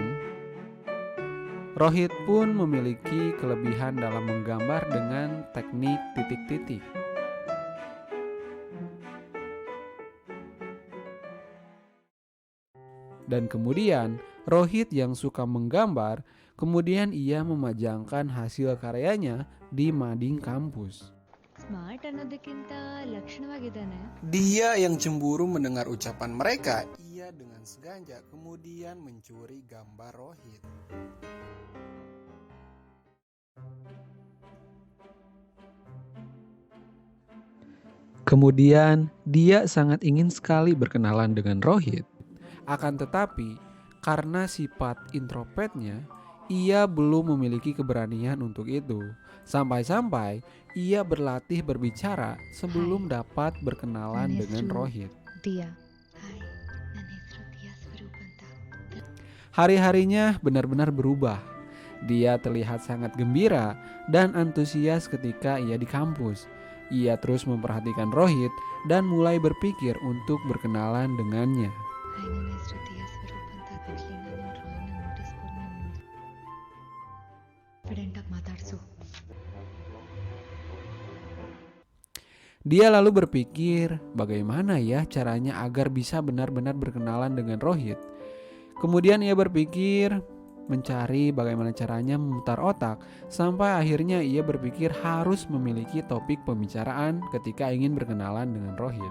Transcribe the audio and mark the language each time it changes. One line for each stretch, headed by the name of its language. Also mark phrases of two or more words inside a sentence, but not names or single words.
Indonesian: Rohit pun memiliki kelebihan dalam menggambar dengan teknik titik-titik. Dan kemudian Rohit yang suka menggambar, kemudian ia memajangkan hasil karyanya di mading kampus.
Kannada: ಸ್ಮಾರ್ಟ್ ಅನ್ನೋದಕ್ಕಿಂತ ಲಕ್ಷಣವಾಗಿದ್ದಾನೆ.
Indonesian: Dia yang cemburu mendengar ucapan mereka, ia dengan sengaja kemudian mencuri gambar Rohit. Kemudian dia sangat ingin sekali berkenalan dengan Rohit. Akan tetapi karena sifat introvertnya, ia belum memiliki keberanian untuk itu. Sampai-sampai ia berlatih berbicara sebelum dapat berkenalan
Kannada: ನನ್ನ
Indonesian: dengan
Kannada: ಹೆಸರು Rohit. ದಿಯಾ. ಹಾಯ್, ನನ್ನ ಹೆಸರು ದಿಯಾ ಸ್ವರೂಪ್ ಅಂತ.
Indonesian: Hari-harinya benar-benar berubah. Dia terlihat sangat gembira dan antusias ketika ia di kampus. Ia terus memperhatikan Rohit dan mulai berpikir untuk berkenalan dengannya.
Kannada: ಹಾಯ್, ನನ್ನ ಹೆಸರು ದಿಯಾ ಸ್ವರೂಪ್ ಅಂತ. ಆಕ್ಚುಲಿ ನಾನು ಡ್ರಾಯಿಂಗ್ನ
English: notice board
Kannada: ಕಾನ್ಫಿಡೆಂಟಾಗಿ ಮಾತಾಡ್ಸು.
Indonesian: Dia lalu berpikir bagaimana ya caranya agar bisa benar-benar berkenalan dengan Rohit. Kemudian ia berpikir mencari bagaimana caranya memutar otak sampai akhirnya ia berpikir harus memiliki topik pembicaraan ketika ingin berkenalan dengan Rohit.